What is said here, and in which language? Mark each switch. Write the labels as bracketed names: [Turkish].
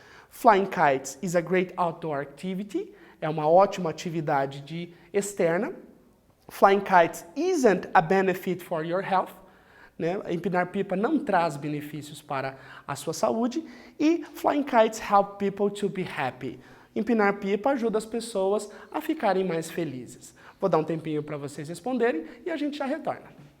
[English] Flying kites is a great outdoor activity. [Portuguese] É uma ótima atividade externa. [English] Flying kites isn't a benefit for your health. [Portuguese] Né? Empinar pipa não traz benefícios para a sua saúde. [English] E flying kites help people to be happy. [Portuguese] Empinar pipa ajuda as pessoas a ficarem mais felizes. Vou dar um tempinho para vocês responderem e a gente já retorna.